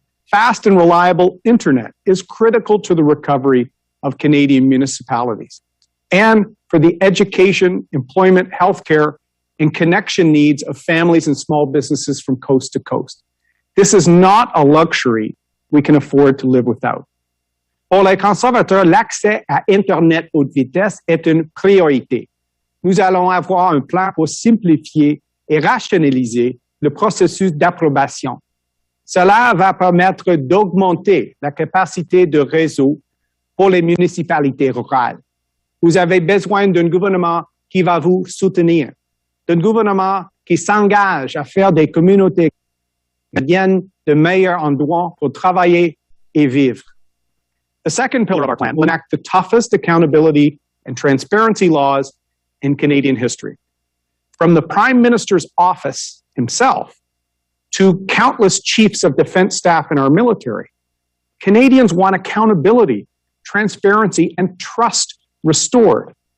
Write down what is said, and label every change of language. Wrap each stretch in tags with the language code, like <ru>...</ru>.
<en>Fast and reliable internet is critical to the recovery of Canadian municipalities and for the education, employment, healthcare, and connection needs of families and small businesses from coast to coast. This is not a luxury we can afford to live without.</en> <fr>Pour les conservateurs, l'accès à Internet haute vitesse est une priorité. Nous allons avoir un plan pour simplifier et rationaliser le processus d'approbation. Cela va permettre d'augmenter la capacité de réseau pour les municipalités rurales. Vous avez besoin d'un gouvernement qui va vous soutenir, d'un gouvernement qui s'engage à faire des communautés canadiennes de meilleurs endroits pour travailler et vivre.</fr> <en>The second pillar of our plan will enact the toughest accountability and transparency laws in Canadian history. From the Prime Minister's office himself to countless chiefs of defense staff in our military, Canadians want accountability, transparency, and trust restored.</en>